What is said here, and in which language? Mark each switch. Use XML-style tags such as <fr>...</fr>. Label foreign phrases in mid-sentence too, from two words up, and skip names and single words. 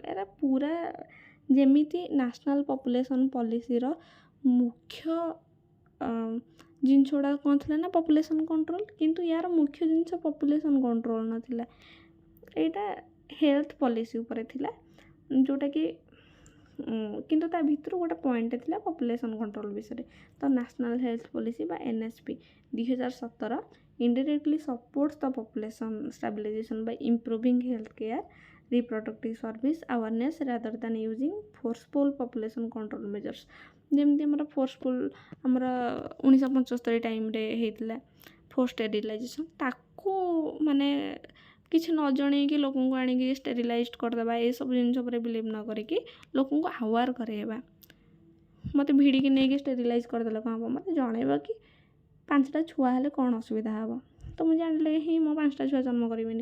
<or>ଏରା ପୁରା ଯେମିତି</or> <en>national population policyର</en> <or>ମୁଖ୍ୟ ଜିନିଷ ଗୁଡ଼ାକ କ'ଣ ଥିଲା ନା</or> <en>population control,</en> <or>କିନ୍ତୁ ୟାର ମୁଖ୍ୟ ଜିନିଷ</or> <en>population control</en> <or>ନଥିଲା। ଏଇଟା</or> <en>health policy</en> <or>ଉପରେ ଥିଲା, ଯେଉଁଟାକି କିନ୍ତୁ ତା ଭିତରୁ ଗୋଟେ ପଏଣ୍ଟ ଥିଲା</or> <en>population control</en> <or>ବିଷୟରେ।</or> <en>ତ national health policy ବା NHP 2017 indirectly supports the population stabilization by improving health care, reproductive service awareness rather than using forceful population control measures।</en> <or>ଯେମିତି ଆମର ଫୋର୍ସଫୁଲ୍ ଆମର 1975 ଟାଇମ୍ରେ ହେଇଥିଲା</or> <en>force sterilization,</en> <or>ତାକୁ ମାନେ କିଛି ନ ଜଣେଇକି ଲୋକଙ୍କୁ ଆଣିକି ଷ୍ଟେରିଲାଇଜ୍ କରିଦେବା, ଏସବୁ ଜିନିଷ ଉପରେ ବିଲିଭ୍ ନ କରିକି ଲୋକଙ୍କୁ ଆୱାର୍ କରେଇବା। ମୋତେ ଭିଡ଼ିକି ନେଇକି ଷ୍ଟେରିଲାଇଜ୍ କରିଦେଲେ କ'ଣ ହେବ, ମୋତେ ଜଣେଇବ କି 5ଟା ଛୁଆ ହେଲେ କ'ଣ ଅସୁବିଧା ହେବ, ତ ମୁଁ ଜାଣିଲେ ହିଁ ମୋ 5ଟା ଛୁଆ ଜନ୍ମ କରିବିନି।</or>